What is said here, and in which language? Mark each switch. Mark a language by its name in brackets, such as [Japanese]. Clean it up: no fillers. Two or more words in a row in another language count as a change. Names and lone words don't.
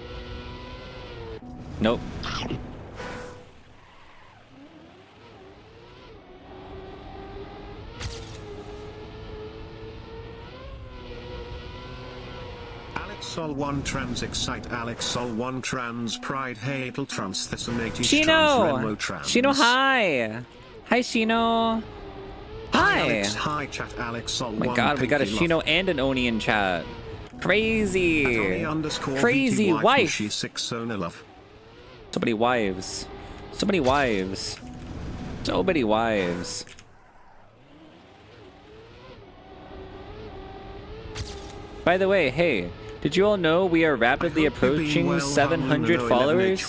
[English] Nope. Alex Sol 1 trans excite Alex Sol 1 trans pride hatel trans thesonati trans Shino! renmo trans. Shino, hi! Hi, Shino! Hi! Alex, hi chat Alex Sol Oh my 1 god, we got a pinky Shino love. and an Oni in chat. At Crazy! Oli Crazy _VTY wife! She 6 Sona love. So many wives. So many wives. So many wives. By the way, hey, did you all know we are rapidly approaching 700 followers?